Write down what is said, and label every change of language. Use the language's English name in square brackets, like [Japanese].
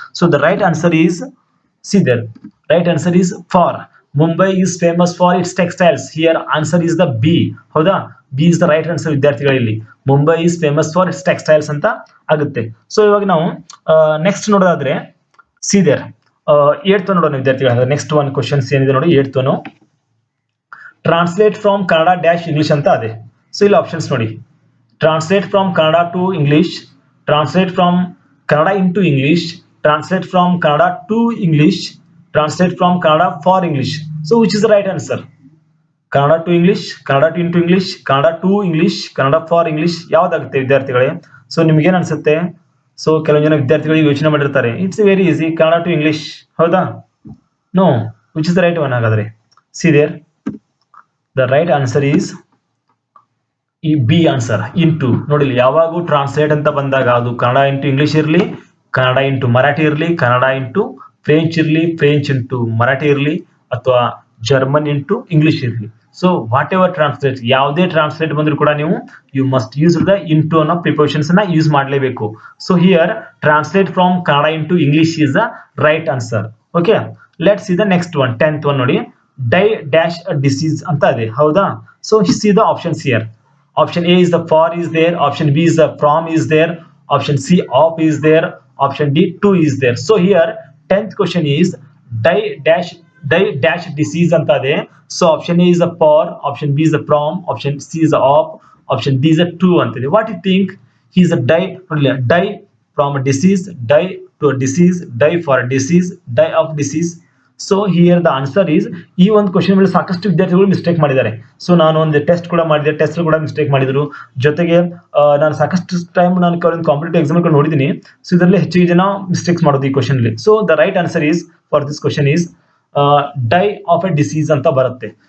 [English] So the right answer is, see there, right answer is for. Mumbai is famous for its textiles. Here answer is the B. [Kannada] ಹೌದಾ, [English] B is the right answer [Kannada] ವಿದ್ಯಾರ್ಥಿಗಳಲ್ಲಿ. [English] Mumbai is famous for its textiles [Kannada] ಅಂತ ಆಗುತ್ತೆ. So ಇವಾಗ ನಾವು next ನೋಡೋದಾದ್ರೆ [English] see there [Kannada] 8th ನೋಡೋಣ ವಿದ್ಯಾರ್ಥಿಗಳ. Next one questions ಏನಿದೆ ನೋಡಿ 8th one, [English] translate from Kannada dash English [Kannada] ಅಂತ ಇದೆ. ಸೊ ಇಲ್ಲಿ ಆಪ್ಷನ್ಸ್ ನೋಡಿ, [English] Translate from Kannada to English, translate from Kannada into English, translate from Kannada to English, translate from Kannada for English. So which is the right answer? Kannada to English, Kannada to into English, Kannada to English, Kannada for English [Kannada] ಯಾವ್ದಾಗುತ್ತೆ ವಿದ್ಯಾರ್ಥಿಗಳೇ? So ನಿಮ್ಗೆ ಏನ್ ಅನ್ಸುತ್ತೆ? So ಕೆಲವು ಜನ ವಿದ್ಯಾರ್ಥಿಗಳಿಗೆ ಯೋಚನೆ ಮಾಡಿರ್ತಾರೆ [English] It's very easy Kannada to English. [Kannada] ಹೌದಾ? [English] no, which is the right one [Kannada] ಹಾಗಾದ್ರೆ? [English] See there, the right answer is ಈ B answer, into. [Kannada] ನೋಡಿ, ಯಾವಾಗೂ ಟ್ರಾನ್ಸ್ಲೇಟ್ ಅಂತ ಬಂದಾಗ ಅದು ಕನ್ನಡ ಇಂಟು ಇಂಗ್ಲಿಷ್ ಇರಲಿ, ಕನ್ನಡ ಇಂಟು ಮರಾಠಿ ಇರಲಿ, ಕನ್ನಡ ಇಂಟು ಫ್ರೆಂಚ್ ಇರಲಿ, ಫ್ರೆಂಚ್ ಇಂಟು ಮರಾಠಿ ಇರಲಿ, ಅಥವಾ ಜರ್ಮನ್ ಇಂಟು ಇಂಗ್ಲಿಷ್ ಇರಲಿ. [English] so whatever translate, [Kannada] ಯಾವುದೇ ಟ್ರಾನ್ಸ್ಲೇಟ್ ಬಂದರೂ ಕೂಡ ನೀವು [English] you must use the into [Kannada] ಅನ್ನೋ ಪ್ರಿಪೋಸಿಷನ್ಸ್ ನ ಯೂಸ್ ಮಾಡಲೇಬೇಕು. [English] So here translate from Kannada into English is the right answer. Okay, let's see the next one, 10th one [Kannada] ನೋಡಿ. [English] die dash disease [Kannada] ಅಂತ ಇದೆ, ಹೌದಾ? [English] So see the options here. Option A is the for is there, option B is the from is there, option C of is there, option D to is there. So here 10th question is die dash disease [Kannada] anta ade. [English] So option A is the for, option B is the from, option C is the of, option D is the to [Kannada] anta ide. [English] What do you think? He is a die from a disease, die to a disease, die for a disease, die of disease. So here the answer is, [Kannada] ಈ ಒಂದು question ಮೇಲೆ ಸಾಕಷ್ಟು ವಿದ್ಯಾರ್ಥಿಗಳು mistake ಮಾಡಿದ್ದಾರೆ. So ನಾನು ಒಂದು test ಕೂಡ ಮಾಡಿದೆ, ಟೆಸ್ಟ್ ಕೂಡ ಮಿಸ್ಟೇಕ್ ಮಾಡಿದ್ರು. ಜೊತೆಗೆ ನಾನು ಸಾಕಷ್ಟು ಟೈಮ್ ನಾನು ಕಾಂಪಿಟೇಟಿವ್ ಎಕ್ಸಾಮ್ ನೋಡಿದ್ದೀನಿ. ಸೊ ಇದರಲ್ಲಿ ಹೆಚ್ಚಿಗೆ ಜನ ಮಿಸ್ಟೇಕ್ಸ್ ಮಾಡೋದು ಈ ಕ್ವಶನ್ ಅಲ್ಲಿ. [English] so the right answer is for this question is die of a disease [Kannada] ಅಂತ ಬರುತ್ತೆ.